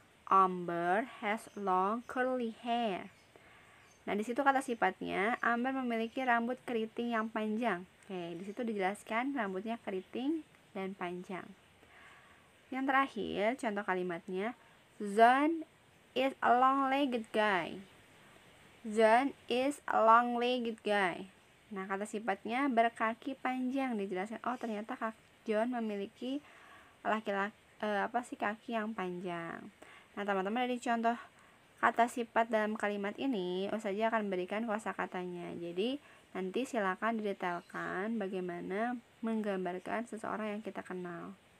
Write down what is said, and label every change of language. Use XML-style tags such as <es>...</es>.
<en>Amber has long curly hair.</en> <id>Nah, di situ kata sifatnya, Amber memiliki rambut keriting yang panjang. Oke, di situ dijelaskan rambutnya keriting dan panjang. Yang terakhir, contoh kalimatnya,</id> <en>John is a long-legged guy. John is a long-legged guy.</en> <id>Nah, kata sifatnya berkaki panjang, dijelaskan. Oh, ternyata John memiliki kaki yang panjang. Nah, teman-teman, dari contoh kata sifat dalam kalimat ini, Ustazah akan berikan kosakatanya. Jadi, nanti silakan didetailkan bagaimana menggambarkan seseorang yang kita kenal.</id>